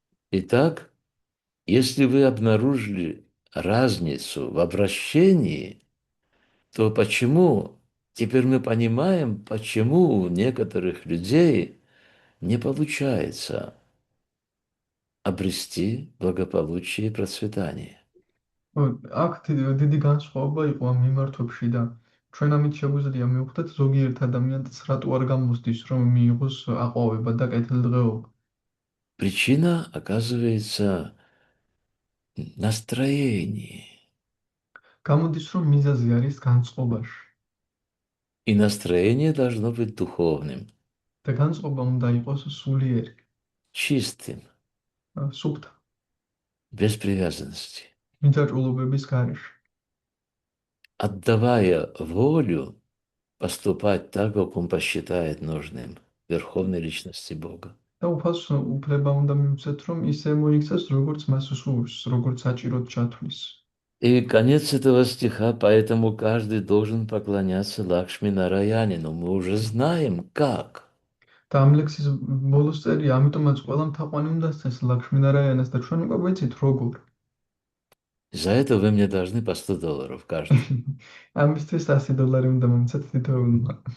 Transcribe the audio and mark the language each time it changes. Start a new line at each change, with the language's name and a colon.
Russian: Итак, если вы обнаружили разницу в обращении, то почему, теперь мы понимаем, почему у некоторых людей не получается обрести благополучие и процветание.
Georgian: აქ დიდი განსხვავება იყო ამ მიმართვებში და ჩვენ ამით შეგვიძლია მივხვდეთ ზოგიერთ ადამიანს რატო არ გამოსდის, რომ მიიღოს აყვავება და კეთილდღეობა.
Russian: Причина, оказывается, настроение.
Georgian: გამოდის, რომ მიზეზი არის განწყობაში
Russian: И настроение должно быть духовным,
Georgian: და განწყობა უნდა იყოს სულიერი,
Russian: чистым,
Georgian: სუფთა,
Russian: без привязанности.
Georgian: მიძაჭულობების გარეშე.
Russian: Отдавая волю поступать так, как он посчитает нужным, Верховной Личности Бога.
Georgian: და უფალს უფლება უნდა მივცეთ, რომ ისე მოიქცეს, როგორც მას სურს, როგორც საჭიროდ ჩათვლის.
Russian: И конец этого стиха, поэтому каждый должен поклоняться Лакшми Нараяне, но мы уже знаем, как.
Georgian: და ამ ლექსის ბოლოს წერია, ამიტომაც ყველამ თაყვანი უნდა სცეს ლაქშმინარაიანას და ჩვენ უკვე ვიცით როგორ.
Russian: За это вы мне должны по $100 каждый.
Georgian: ამისთვის $100 უნდა მომცეთ თითოეულმა.